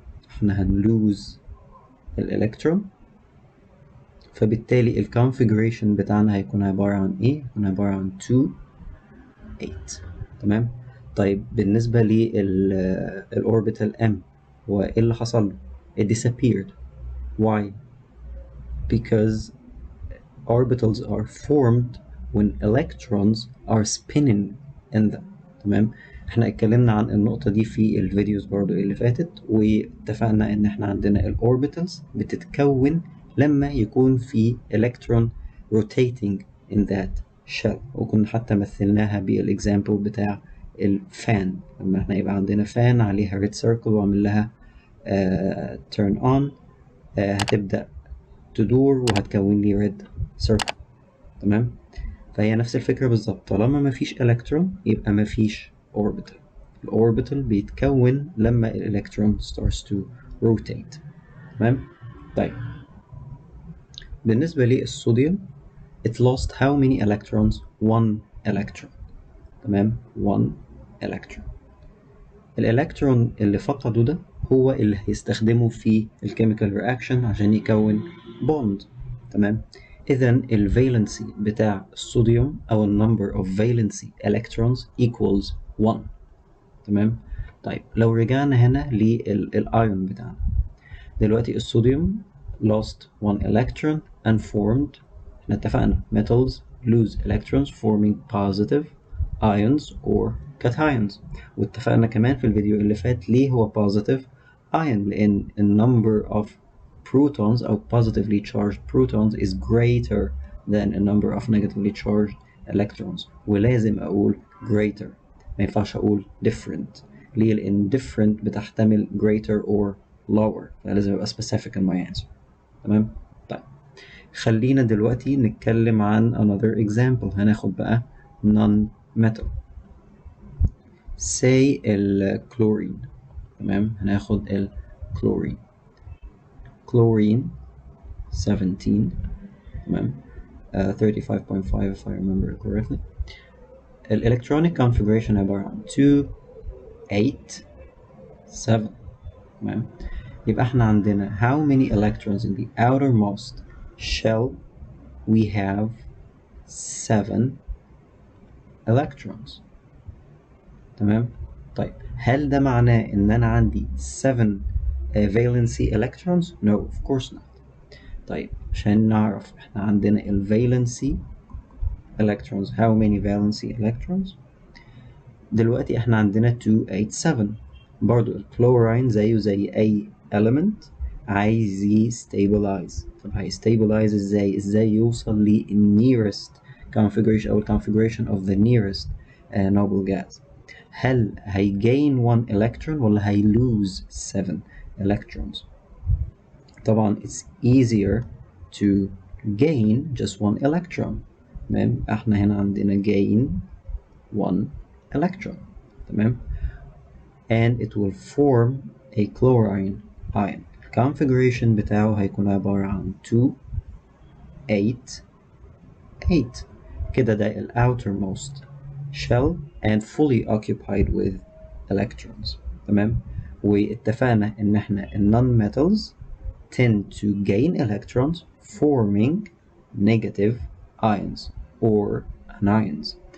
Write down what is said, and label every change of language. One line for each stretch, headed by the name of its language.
Arabic: إحنا هنلوز الإلكترون، فبالتالي الكونفيجريشن بتاعنا هيكون عبارة عن إيه؟ هيكون عبارة عن 2 8. تمام. طيب بالنسبة للأوربيتال M هو إيه اللي حصل له؟
English: It disappeared. Why? Because orbitals are formed when electrons are spinning in them.
Arabic: تمام. احنا اتكلمنا عن النقطة دي في الفيديوز برضو اللي فاتت، واتفقنا ان احنا عندنا الاوربيتالز بتتكون لما يكون في
English: electron rotating in that shell.
Arabic: وكنا حتى مثلناها بالإكزامبل بتاع الفان، لما احنا يبقى عندنا فان عليها
English: red circle
Arabic: وعمل لها
English: turn on،
Arabic: هتبدأ تدور وهتكون لي red circle. تمام؟ فهي نفس الفكرة بالظبط، طالما مفيش إلكترون يبقى مفيش orbital. الأوربيتال بيتكون لما الإلكترون
English: starts to rotate.
Arabic: تمام؟ طيب بالنسبة للصوديوم
English: it lost how many electrons؟ 1 electron. تمام؟ 1 electron.
Arabic: الإلكترون اللي فقده ده هو اللي هيستخدمه في الكيميكال رياكشن عشان يكون بوند. تمام؟ إذا الفالنسي بتاع الصوديوم أو
English: number of valency electrons equals 1.
Arabic: تمام؟ طيب لو رجعنا هنا للأيون بتاعنا دلوقتي، الصوديوم
English: lost 1 electron and formed،
Arabic: احنا اتفقنا
English: metals lose electrons forming positive ions or cations.
Arabic: واتفقنا كمان في الفيديو اللي فات ليه هو
English: positive ion، لأن the number of protons أو positively charged protons is greater than a number of negatively charged electrons.
Arabic: ولازم أقول greater، ما ينفعش أقول different. ليه؟ لأن
English: different بتحتمل greater or lower،
Arabic: فلازم أبقى
English: specific in my answer.
Arabic: تمام؟ طيب خلينا دلوقتي نتكلم عن
English: another example.
Arabic: هناخد بقى non-metal say الكلورين. تمام؟ هناخد الكلورين. chlorine 17.
English: تمام؟ 35.5 if I remember correctly. electronic configuration
Arabic: عبارة عن
English: 2 8 7.
Arabic: تمام؟ يبقى احنا عندنا
English: how many electrons in the outermost shell؟ we have 7 electrons.
Arabic: تمام؟ طيب هل ده معناه ان انا عندي
English: 7 valency electrons؟ No, of course not.
Arabic: طيب عشان نعرف احنا عندنا valency electrons،
English: how many valency electrons؟
Arabic: دلوقتي احنا عندنا 2 8 7. برضو الكلورين زيه زي اي element عايز يستابلايز. طب هيستابلايز ازاي يوصل لل
English: nearest configuration او configuration of the nearest noble gas؟ هل هيgain 1 electron
Arabic: ولا هيلوز
English: 7 electrons؟ طبعا it's easier to gain just 1 electron.
Arabic: تمام؟ احنا هنا عندنا
English: gain 1 electron. تمام؟ and it will form a chlorine ion.
Arabic: configuration بتاعه هيكون عبارة عن 2 8 8. كده ده ال
English: outermost shell and fully occupied with electrons.
Arabic: تمام؟ واتفقنا ان احنا ال
English: non-metals tend to gain electrons forming negative ions or anions.